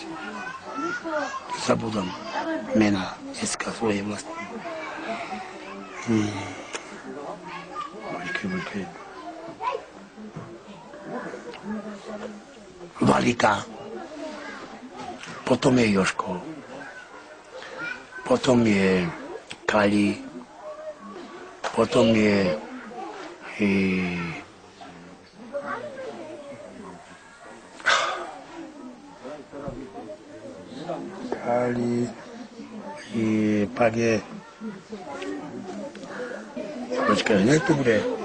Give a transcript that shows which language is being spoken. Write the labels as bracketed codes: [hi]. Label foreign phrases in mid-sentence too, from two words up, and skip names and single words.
[sk] Zabudám mena dneska svoje vlastné. [cs] Počkej. Valika. Potom je Joško. Potom je Kali. Potom je... Kali. Pak je... Počkej, hned to bude.